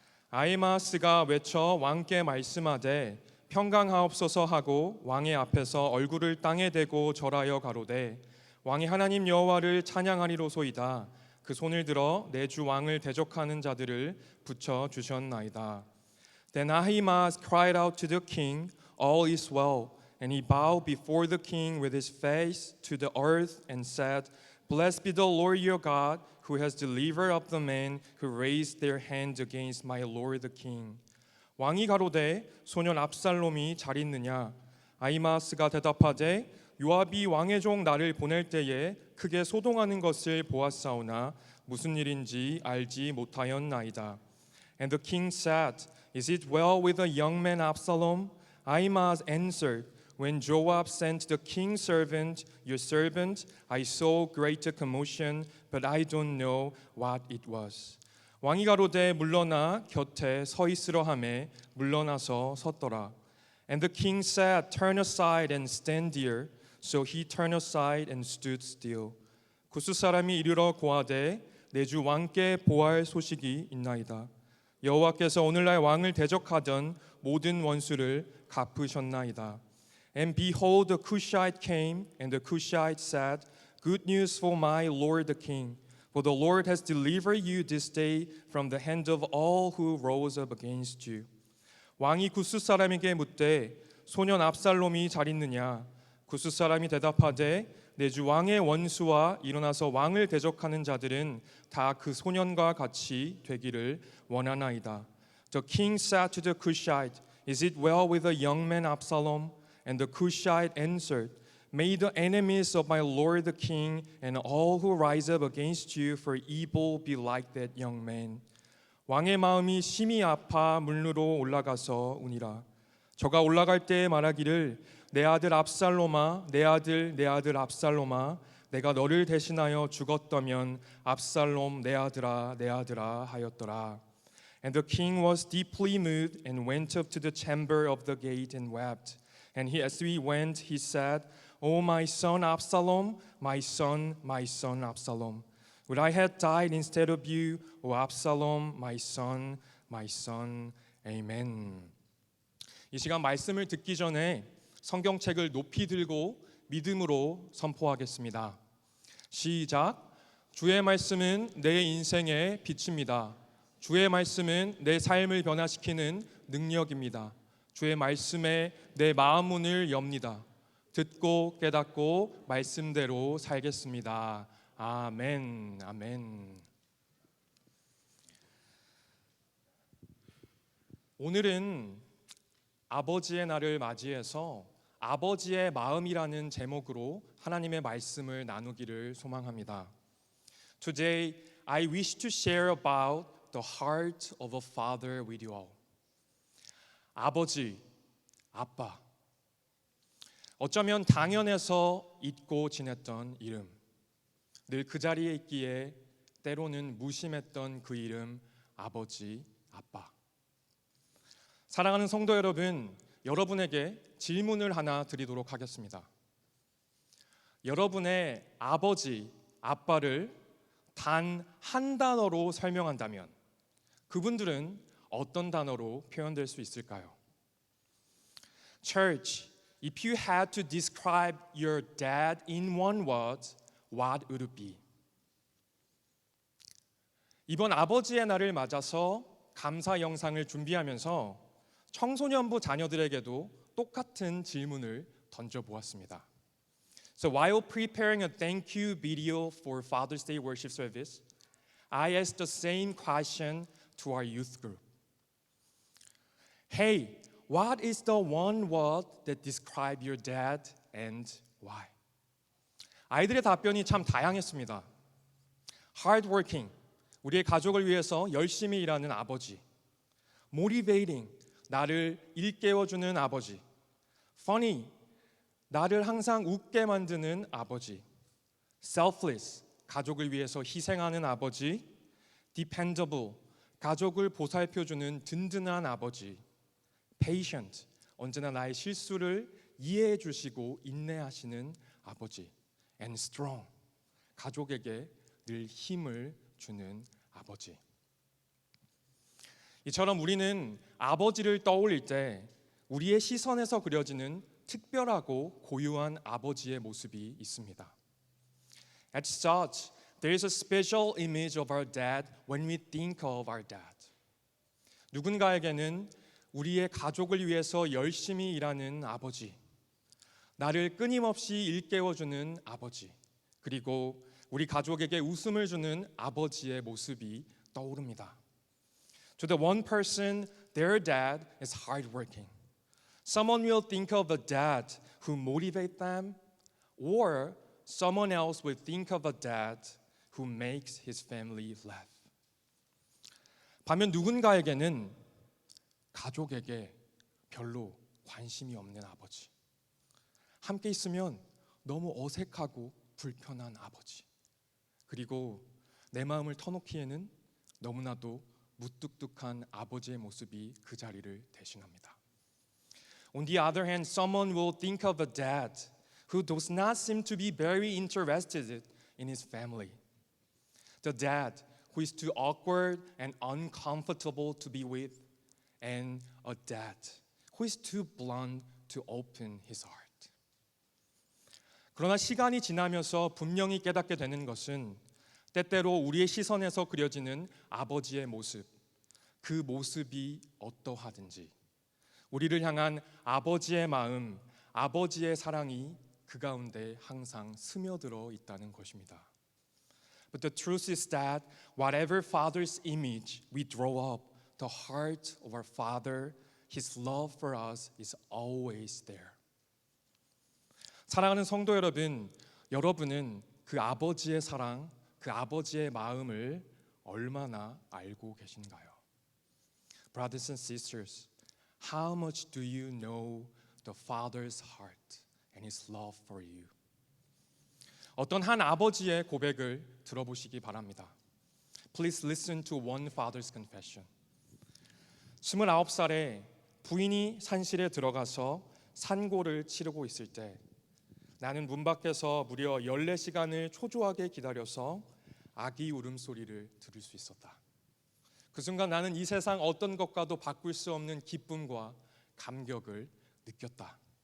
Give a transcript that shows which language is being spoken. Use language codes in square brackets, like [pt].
[ko] 아히마아스가 외쳐 왕께 말씀하되 평강하옵소서 하고 왕의 앞에서 얼굴을 땅에 대고 절하여 가로되 왕이 하나님 여호와를 찬양하리로소이다. 그 손을 들어 내 주 왕을 대적하는 자들을 붙여 주셨나이다. [en] Then Ahimaaz cried out to the king, all is well. And he bowed before the king with his face to the earth and said, Blessed be the Lord your God, who has delivered up the men who raised their hand against my lord the king. [ko] 왕이 가로되 소년 압살롬이 잘 있느냐? 아히마아스가 대답하되 요압이 왕의 종 나를 보낼 때에 크게 소동하는 것을 보았사오나 무슨 일인지 알지 못하였나이다. [en] And the king said, Is it well with the young man Absalom? Ahimaaz answered, When Joab sent the king's servant, your servant, I saw great commotion, but I don't know what it was. [ko] 왕이 가로되 물러나 곁에 서 있으려 하매 물러나서 섰더라. [en] And the king said, Turn aside and stand here. So he turned aside and stood still. [ko] 구스 사람이 이르러 고하되 내 주 왕께 보할 소식이 있나이다. 여호와께서 오늘날 왕을 대적하던 모든 원수를 갚으셨나이다. [en] And behold, the Cushite came, and the Cushite said, Good news for my lord the king, for the Lord has delivered you this day from the hand of all who rose up against you. [ko] 왕이 구스 사람에게 묻되 소년 압살롬이 잘 있느냐? 구스 사람이 대답하되 내 주 왕의 원수와 일어나서 왕을 대적하는 자들은 다 그 소년과 같이 되기를 원하나이다. [en] The king said to the Cushite, Is it well with the young man Absalom? And the Cushite answered, May the enemies of my lord the king and all who rise up against you for evil be like that young man. [ko] 왕의 마음이 심히 아파 물루로 올라가서 우니라. 저가 올라갈 때에 말하기를 내 아들 압살롬아 내 아들 압살롬아 내가 너를 대신하여 죽었다면 압살롬 내 아들아 하였더라. [en] And the king was deeply moved and went up to the chamber of the gate and wept. And as he went, he said, O my son Absalom, my son Absalom, would I had died instead of you, O Absalom, my son, Amen. [ko] 이 시간 말씀을 듣기 전에 성경책을 높이 들고 믿음으로 선포하겠습니다. 시작. 주의 말씀은 내 인생의 빛입니다. 주의 말씀은 내 삶을 변화시키는 능력입니다. 주의 말씀에 내 마음 문을 엽니다. 듣고 깨닫고 말씀대로 살겠습니다. 아멘. 아멘. 오늘은 아버지의 날을 맞이해서 아버지의 마음이라는 제목으로 하나님의 말씀을 나누기를 소망합니다. [en] Today I wish to share about the heart of a father with you all. [ko] 아버지, 아빠. 어쩌면 당연해서 잊고 지냈던 이름. 늘 그 자리에 있기에 때로는 무심했던 그 이름, 아버지, 아빠. 사랑하는 성도 여러분, 여러분에게 질문을 하나 드리도록 하겠습니다. 여러분의 아버지, 아빠를 단 한 단어로 설명한다면 그분들은 어떤 단어로 표현될 수 있을까요? [en] Church, if you had to describe your dad in one word, what would it be? [ko] 이번 아버지의 날을 맞아서 감사 영상을 준비하면서 청소년부 자녀들에게도 똑같은 질문을 던져보았습니다. [en] So while preparing a thank you video for Father's Day worship service, I asked the same question to our youth group. Hey, what is the one word that describe your dad and why? [ko] 아이들의 답변이 참 다양했습니다. Hardworking, 우리의 가족을 위해서 열심히 일하는 아버지. Motivating, 나를 일깨워주는 아버지. Funny, 나를 항상 웃게 만드는 아버지. Selfless, 가족을 위해서 희생하는 아버지. Dependable, 가족을 보살펴주는 든든한 아버지. Patient, 언제나 나의 실수를 이해해 주시고 인내하시는 아버지. [en] And strong, [ko] 가족에게 늘 힘을 주는 아버지. 이처럼 우리는 아버지를 떠올릴 때 우리의 시선에서 그려지는 특별하고 고유한 아버지의 모습이 있습니다. [en] As such, there is a special image of our dad when we think of our dad. [ko] 누군가에게는 우리의 가족을 위해서 열심히 일하는 아버지, 나를 끊임없이 일깨워주는 아버지, 그리고 우리 가족에게 웃음을 주는 아버지의 모습이 떠오릅니다. [en] To the one person, their dad is hardworking. Someone will think of a dad who motivates them, or someone else will think of a dad who makes his family laugh. [ko] 반면 누군가에게는 가족에게 별로 관심이 없는 아버지, 함께 있으면 너무 어색하고 불편한 아버지, 그리고 내 마음을 터놓기에는 너무나도 무뚝뚝한 아버지의 모습이 그 자리를 대신합니다. [en] On the other hand, someone will think of a dad who does not seem to be very interested in his family. The dad who is too awkward and uncomfortable to be with, and a dad who is too blunt to open his heart. [ko] 그러나 시간이 지나면서 분명히 깨닫게 되는 것은 때때로 우리의 시선에서 그려지는 아버지의 모습, 그 모습이 어떠하든지 우리를 향한 아버지의 마음, 아버지의 사랑이 그 가운데 항상 스며들어 있다는 것입니다. [en] But the truth is that whatever father's image we draw up, the heart of our father, his love for us is always there. [ko] 사랑하는 성도 여러분, 여러분은 그 아버지의 사랑, 그 아버지의 마음을 얼마나 알고 계신가요? [en] Brothers and sisters, how much do you know the Father's heart and His love for you? [ko] 어떤 한 아버지의 고백을 들어보시기 바랍니다. [en] Please listen to one father's confession. [ko] 29살에 부인이 산실에 들어가서 산고를 치르고 있을 때 나는 문 밖에서 무려 14시간을 초조하게 기다려서 아기 울음소리를 들을 수 있었다. 그 순간 나는 이 세상 어떤 것과도 바꿀 수 없는 기쁨과 감격을 느꼈다.